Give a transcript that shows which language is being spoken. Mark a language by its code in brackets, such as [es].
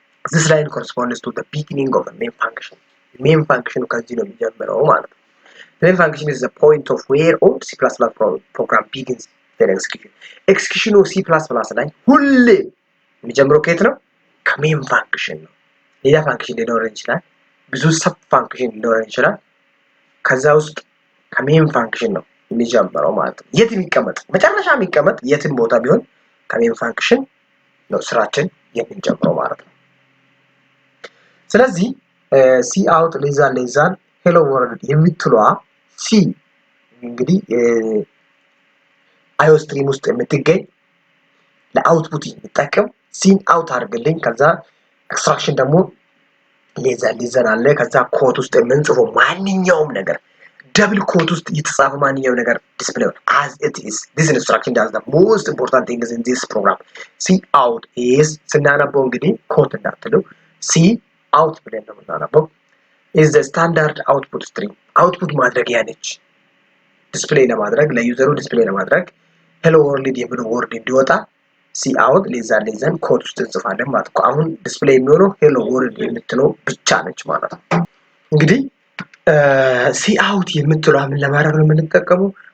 [en] this line corresponds to the beginning of the main function. main function [am] ከዚህ ነው የሚጀምረው ማለት ነው። [en] main function is the point of where all C++ program begins their execution. execution of C++ [am] ላይ ሁሌ የሚጀምረው ከየት ነው? ከሜን ፋንክሽን ነው። ሌላ ፋንክሽን ሊኖረን ይችላል። ብዙ ሰብ ፋንክሽን ሊኖረን ይችላል። ከዛ ውስጥ ከሜን ፋንክሽን ነው የሚጀምረው ማለት ነው። የት የሚቀመጥ መጨረሻ የሚቀመጥ የትን ቦታ ቢሆን ከሜን ፋንክሽን ነው ስራችን የምንጀምረው ማለት ነው። ስለዚህ ሲ አውት ሌዛን ሄሎ ወርልድ የምትለዋ ሲ እንግዲህ አዮስትሪም ውስጥ የምትገኝ ለአውትፑት የሚጠቀም ሲን አውት አድርግልኝ። ከዛ ኤክስትራክሽን ደግሞ ሌዛን አለ። ከዛ ኮድ ውስጥ የምንጽፈው ማንኛውም ነገር ደብል ኮድ ውስጥ የተጻፈ ማንኛውም ነገር ዲስፕሌይ [en] as it is. this instruction does the most important things in this program. see out is [am] ስናነበው እንግዲህ ኮድ እንዳትሉ ሲ out ብለን ነው የምናነበው [en] is the standard output stream. [am] output ማድረጊያ ነች። ዲስፕሌይ ለማድረግ ለዩዘሩ ዲስፕሌይ ለማድረግ ሄሎ ወርልድ የሚለው ወርድ እንዲወጣ ሲአውት ሌዛን ኮድ ውስጥ እንጽፋለን ማለት ነው። አሁን ዲስፕሌይ የሚሆነው ሄሎ ወርልድ የምትለው ብቻ ነች ማለት ነው። እንግዲህ ሲአውት የምትለው ምን ለማድረግ ነው የምንጠቀመው?